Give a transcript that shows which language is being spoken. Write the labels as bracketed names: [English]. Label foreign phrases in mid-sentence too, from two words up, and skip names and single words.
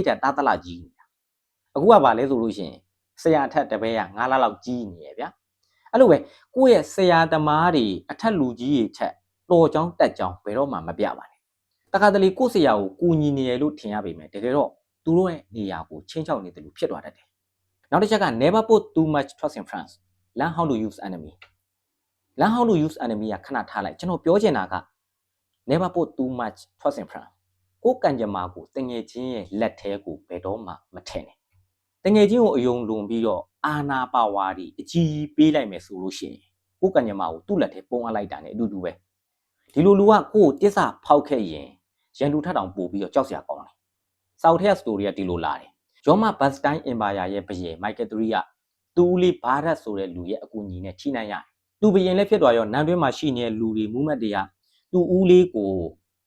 [Burmese] တက်တာတလကြီးနေတာအခုကဘာလဲဆိုလို့ရှိရင်ဆရာထက်တပည့်က9လလောက်ကြီးနေရဗျာအဲ့လိုပဲကိုယ့်ရဲ့ဆရာသမားတွေအထက်လူကြီးတွေထက်တော်ကြောင်းတက်ကြောင်းဘယ်တော့မှမပြပါနဲ့တခါတလေကိုယ့်ဆရာ ကိုကူညီနေရလို့ထင်ရပေမဲ့တကယ်တော့သူတို့ရဲ့နေရာကိုချင်းချောက်နေတယ်လို့ဖြစ်သွားတတ်တယ်နောက်တစ်ချက်က [English] never put too much trust in friends learn how to use enemy learn how to use enemy [Burmese] ကခဏထားလိုက်ကျွန်တော်ပြောချင်တာက [English] never put too much trust in friends [Burmese] ကိုယ်ကံကြမ္မာကိုတငယ်ချင်းရဲ့လက်ထဲ ကိုဘယ်တော့မှမထည့်နဲ့တငယ်ချင်းကိုအယုံလွန်ပြီးတော့အာနာပါဝါတွေအကြီးပေးလိုက်မယ်ဆိုလို့ရှိရင်ကိုယ်ကံကြမ္မာကိုသူ့လက်ထဲပုံအပ်လိုက်တာ ਨੇ အတူတူပဲဒီလိုလူကကိုယ်တစ္ဆာဖောက်ခဲ့ရင်ရန်သူထက်တောင်ပို့ပြီးတော့ကြောက်စရာကောင်းတယ်ဆောက်ထက်စတိုရီကဒီလိုလာတယ်ဂျောမဘတ်စတိုင်းအင်ပါယာရဲ့ဘုရင်မိုက်ကယ်3ကသူ့လေးဘာရတ်ဆိုတဲ့လူရဲ့အကူအညီနဲ့ချိနိုင်ရတယ်သူဘုရင်လည်းဖြစ်သွားရောနန်းတွင်းမှာရှိနေတဲ့လူတွေမူးမတ်တွေကသူ့ဦးလေးကို